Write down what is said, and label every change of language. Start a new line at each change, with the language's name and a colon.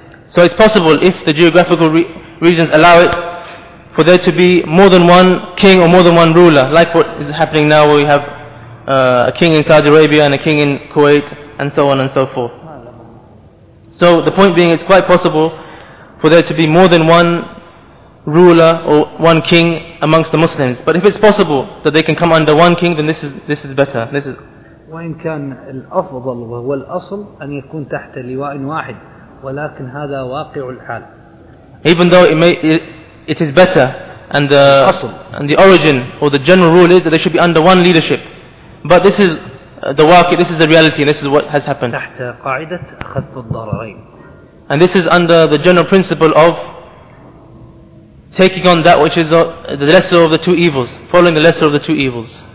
English: So it's possible, if the geographical regions allow it, for there to be more than one king or more than one ruler, like what is happening now, where we have a king in Saudi Arabia and a king in Kuwait, and so on and so forth. So the point being, it's quite possible for there to be more than one ruler or one king amongst the Muslims. But if it's possible that they can come under one king, then this is better. This is.
Arabic: وإن كان الأفضل وهو الأصل أن يكون تحت لواء واحد ولكن هذا واقع الحال.
English: Even though it is better, and the origin or the general rule is that they should be under one leadership, but this is the واقع, this is the reality, this is what has happened.
Arabic: تحت قاعدة خفض الضررين.
English: And this is under the general principle of taking on that which is the lesser of the two evils, following the lesser of the two evils.